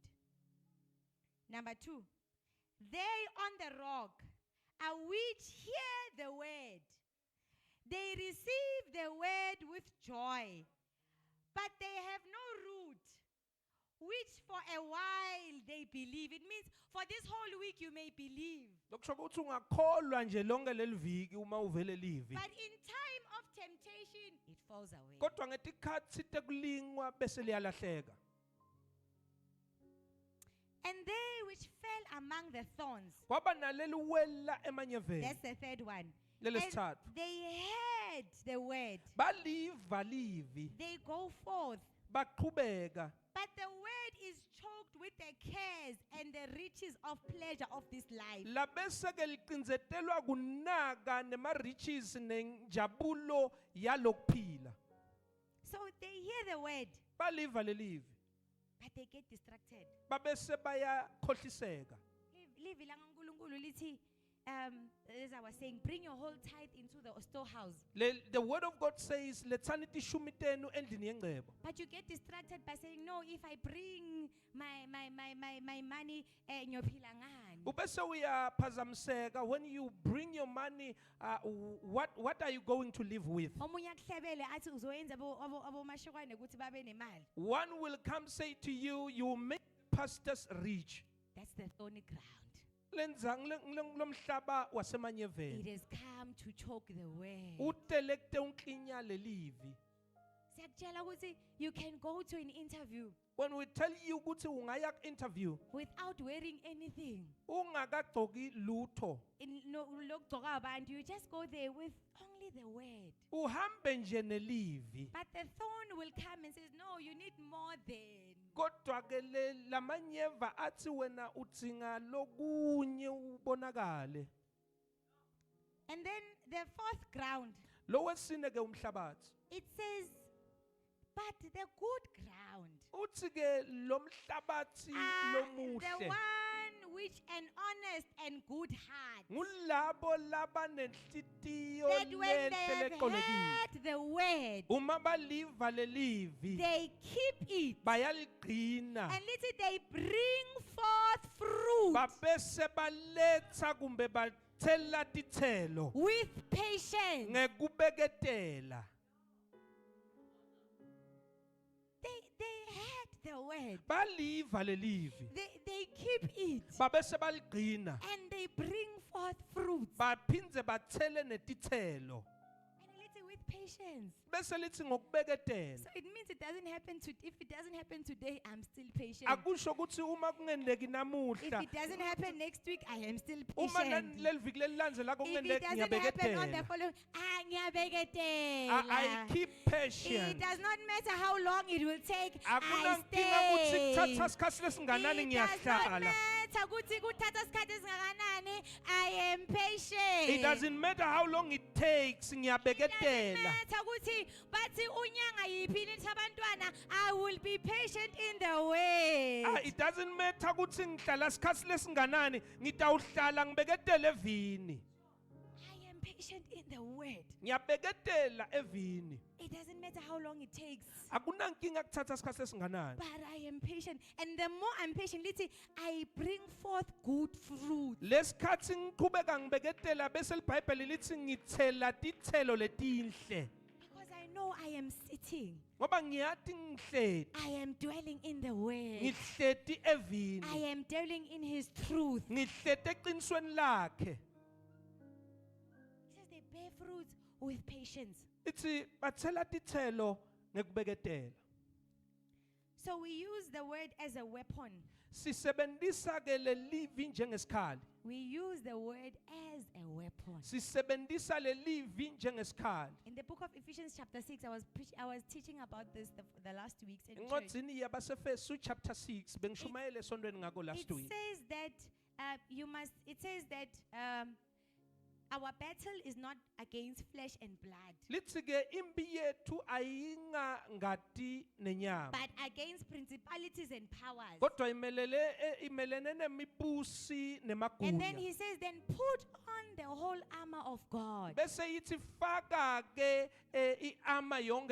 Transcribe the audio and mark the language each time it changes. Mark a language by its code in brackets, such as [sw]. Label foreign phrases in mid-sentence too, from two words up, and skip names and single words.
[en] Number 2, they on the rock are which hear the word. They receive the word with joy, but they have no root, which for a while they believe. It means for this whole week you may believe, [ss] Lokusho ukuthi ungakholwa nje lonke leliviki uma uvele livi. [en] but in time of temptation it falls away. [ss] Kodwa ngetikhathi tekulingwa bese liyalahleka. [en] And they which fell among the thorns, [ss] Kwaba naleliwela emanyeveni. [en] that's the third one. [ss] Lelesithathu. [en] And they heard the word, [ss] Baliva livi, [en] they go forth, [ss] baqhubeka. [en] but the word is choked with the cares and the riches of pleasure of this life. [ss] Labese ke liqinzetelwa kunaka nema-riches nenjabulo yalokuphila. [en] So they hear the word, [ss] Baliva lelivi. [en] but they get distracted. [ss] Babese bayakhohliseka. Live langankulunkulu lithi, [en] as I was saying, bring your whole tithe into the storehouse. The word of God says, [ss] lethani tishumi tenu endlini yengcebo. [en] But you get distracted by saying, no, if I bring my money, [ss] ngiyophila ngani? Ubese uyaphazamiseka [en] when you bring your money, what are you going to live with? [ss] Omunye akuhlebele athi uzoyenza abomashukwane ukuthi babe nemali. [en] One will come say to you, you will make pastors rich. That's the thorny ground. [ss] Lomhlaba wasemanyeveni. [en] It has come to choke the way. [ss] Utelekte unklinya lelivi. Siyakutshela ukuthi [en] you can go to an interview When we tell you [ss] ukuthi ungaya [en] interview, without wearing anything. [ss] ungakagcoki lutho. Lokugcoka abantu, [en] you just go there with only the word. [ss] Uhambe nje nelivi. [en] But the thorn will come and says, no, you need more than. [ss] Kodwa ke lamanyeva athi wena udzinga lokunye ubonakale. [en] And then the fourth ground, [ss] Lo wesine ke umhlabathi. [en] it says, but the good ground [ss] Uthi ke lo mhlabathi [en] are the [ss] lomuhle. [en] one which an honest and good heart. [ss] Ngulabo labanenhlitiyo [en] That when they have [ss] leqolekile. [en] heard the word, [ss] Uma baliva lelivi [en] they keep it. [ss] bayaligcina. [en] And listen, they bring forth fruit [ss] Babese baletha kumbe bathela tithelo [en] with patience. [ss] ngekubeketela. [en] They heard the word. [ss] Baliva lelivi. [en] They keep it. [ss] Babese baligcina. [en] And they bring forth fruits. [ss] Baphindze bathele netithelo [en] And listen, with patience. [ss] bese lithi ngokubeketela. [en] So it means it doesn't happen to, if it doesn't happen today, I'm still patient. [ss] Akusho ukuthi uma kungenzeki [en] If [ss] namuhla, [en] it doesn't happen next week, I am still [ss] uma [en] patient. [ss] leli viki lelilandzelako [en] If it [ss] kungenzeki [en] doesn't happen on the [ss] ngiyabeketela. [en] following, I [ss] ngiyabeketela. [en] keep It patient. does not matter how long it will take, I [ss] Akunankinga ukuthi [en] stay. [ss] kuthatha isikhathi lesinganani [en] It does not [ss] ngiyahlala. [en] matter ukuthi kuthatha isikhathi esingakanani, [ss] I am patient. It doesn't matter how long it takes, It doesn't ngiyabeketela. matter ukuthi bathi unyanga yiphi lithi abantwana, [en] I will be patient in the way. It doesn't matter [ss] ukuthi ngihlala isikhathi lesinganani, ngitawuhlala ngibeketele evini. [en] I am patient in the word. [ss] Ngiyabeketela evini. [en] It doesn't matter how long it takes, [ss] Akunankinga kuthatha isikhathi lesinganani. [en] but I am patient. And the more I'm patient, lithi, I bring forth good fruit. [ss] Lesikhathi ngiqhubeka ngibeketela bese iBhayibheli lithi ngithela tithelo letinhle. [en] Because I know I am sitting. [ss] Ngoba ngiyati ngihleti, [en] I am dwelling in the word. [ss] ngihleti evini. [en] I am dwelling in his truth. [ss] Ngihleti eqinisweni lakhe. [en] He says they bear fruit with patience. [ss] Ithi bathela tithelo ngekubeketela. [en] So we use the word as a weapon. [ss] Sisebenzisa ke lelivi njengesikhali. [en] We use the word as a weapon. [ss] Sisebenzisa lelivi njengesikhali. [en] In the book of Ephesians chapter 6, I was teaching about this the last 2 weeks in church. [ss] Encwadzini yabaseFesu chapter 6 bengishumayele esontweni ngako [en] It last week. says that our battle is not against flesh and blood, [ss] Lithi ke impi yethu ayinga ngati nenyama. [en] but against principalities and powers. [ss] Kodwa imelene nemibusi [en] And then [ss] nemagunya. [en] he says, then put on the whole armor of God, [ss] Bese yithi faka ke iarmor yonke